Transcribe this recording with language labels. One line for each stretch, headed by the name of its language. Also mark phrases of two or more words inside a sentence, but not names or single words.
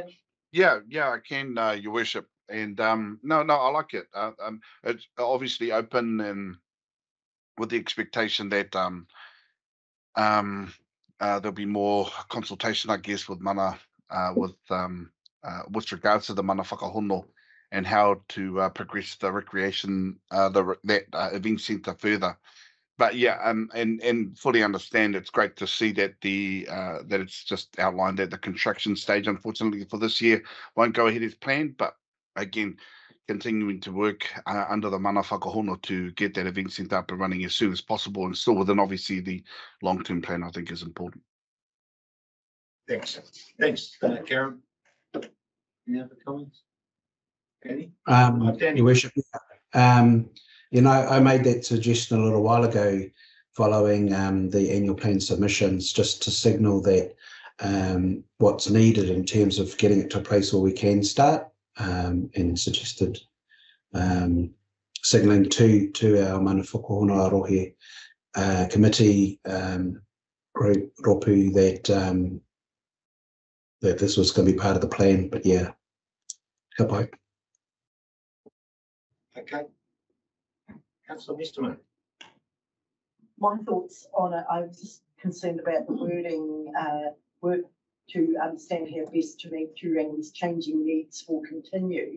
English: Yeah, I can, Your Worship. And no, I like it. It's obviously open and with the expectation that there'll be more consultation, I guess, with mana, with regards to the
Māori: mana whakahono
English: and how to progress the recreation, that event centre further. But yeah, and fully understand. It's great to see that that it's just outlined that the construction stage, unfortunately, for this year won't go ahead as planned. But again, continuing to work under the
Māori: mana whakahono
English: to get that event centre up and running as soon as possible, and still within obviously the long-term plan, I think is important. Thanks, Karen. Any other comments? Any? Your Worship, you know, I made that suggestion a little while ago following the annual plan submissions, just to signal that what's needed in terms of getting it to a place where we can start, and suggested signalling to our
Māori: mana whakahono rohe
English: committee ropu that this was going to be part of the plan. But yeah, goodbye. Okay. Councillor Westerman. My thoughts on it, I was just concerned about the wording, work to understand how best to meet Turangi's changing needs will continue.